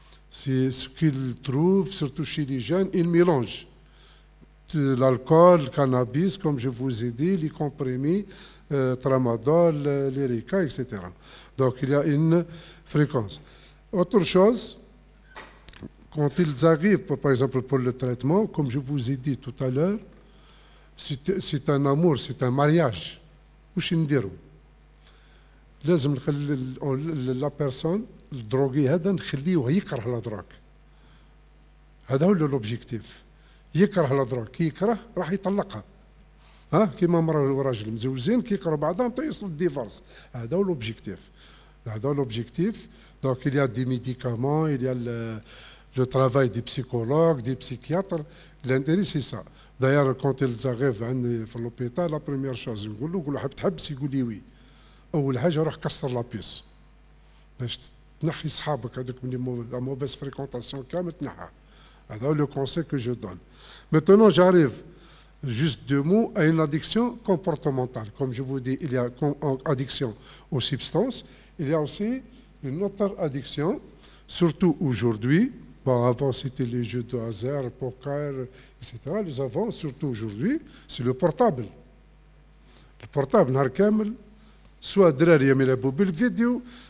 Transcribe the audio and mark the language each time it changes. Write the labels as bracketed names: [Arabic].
[French] C'est ce qu'il trouve, surtout chez les jeunes, il mélange l'alcool, le cannabis, comme je vous ai dit, les comprimés, tramadol, l'Erica, etc. Donc il y a une fréquence. Autre chose, quand ils arrivent, par exemple, pour le traitement, comme je vous ai dit tout à l'heure, c'est un amour, c'est un mariage. [Arabic] واش نديرو؟ لازم نخلي لا بيرسون الدروغي هذا نخليه يكره لا دروغ. هذا هو لوبجيكتيف. يكره لا دروغ، كي يكره راح يطلقها. كيما مرة وراجل مزوجين كي يكرهوا بعضهم حتى يوصلوا للديفورس. هذا هو لوبجيكتيف. هذا هو لوبجيكتيف. [French] Donc il y a des médicaments, il y a le travail des psychologues, des psychiatres. L'intérêt c'est ça. D'ailleurs, quand ils arrivent à l'hôpital, la première chose, [Arabic] نقول له حاب تحبس يقول لي وي. أول حاجة روح كسر لابيس باش تنحي صحابك هذوك من لا موفيز فريكونتاسيون كامل تنحى. [French] هذا هو لو كونساي كو جو دون. Maintenant, j'arrive juste deux mots à une addiction comportementale. Comme je vous dis, il y a une addiction aux substances, il y a aussi une autre addiction, surtout aujourd'hui. Bon, avant, c'était les jeux de hasard, le poker, etc. Les avant, surtout aujourd'hui, c'est le portable. [Arabic] Le portable, نهار كامل soit دراري يلعبوا بالفيديو.